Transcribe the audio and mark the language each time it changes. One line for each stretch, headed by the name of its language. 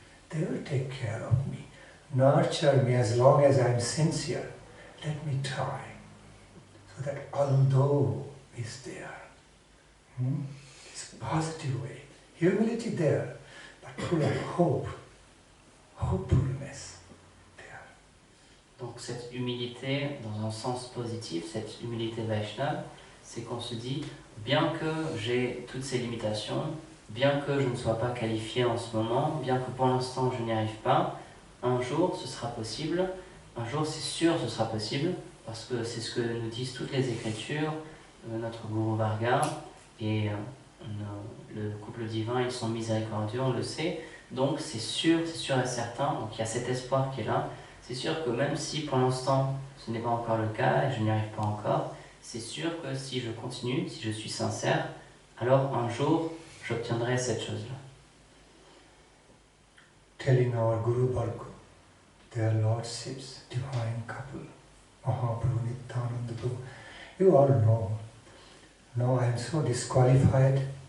English: They will take care of me, nurture me as long as I am sincere. Let me try, so that although is there, it's a positive way, humility there, but full of hope, hopefulness there.
French: Donc cette humilité, dans un sens positif, cette humilité Vaishnava, c'est qu'on se dit, bien que j'ai toutes ces limitations, bien que je ne sois pas qualifié en ce moment, bien que pour l'instant je n'y arrive pas, un jour ce sera possible, un jour c'est sûr ce sera possible, parce que c'est ce que nous disent toutes les écritures, notre Guru Varga et le couple divin, ils sont miséricordieux, on le sait, donc c'est sûr et certain, donc il y a cet espoir qui est là, c'est sûr que même si pour l'instant ce n'est pas encore le cas et je n'y arrive pas encore, c'est sûr que si je continue, si je suis sincère, alors un jour j'obtiendrai cette chose-là.
English: Telling our Guru Varga, their lordships, divine couple, Mahaprabhu Nityananda Prabhu, you all know. No, I am so disqualified.